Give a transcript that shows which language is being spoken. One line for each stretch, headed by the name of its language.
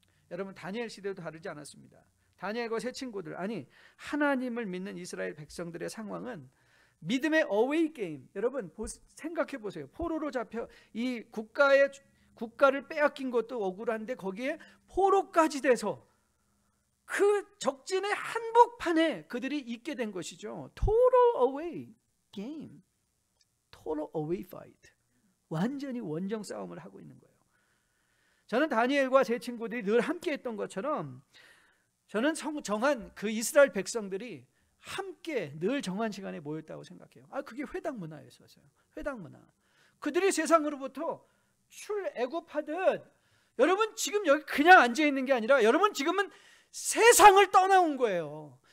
Korean: 여러분, 다니엘 시대도 다르지 않았습니다. 다니엘과 세 친구들, 아니 하나님을 믿는 이스라엘 백성들의 상황은 믿음의 어웨이 게임. 여러분 생각해 보세요. 포로로 잡혀 이 국가를 빼앗긴 것도 억울한데 거기에 포로까지 돼서 그 적진의 한복판에 그들이 있게 된 것이죠.
English: Total away game, total away fight.
Korean: 완전히 원정 싸움을 하고 있는 거예요. 저는 다니엘과 제 친구들이 늘 함께 했던 것처럼 저는 정한 그 이스라엘 백성들이 함께 늘 정한 시간에 모였다고 생각해요. 그게 회당 문화였어요. 회당 문화. 그들이 세상으로부터 출애굽하듯 여러분 지금 여기 그냥 앉아 있는 게 아니라 여러분 지금은 세상을 떠나온 거예요.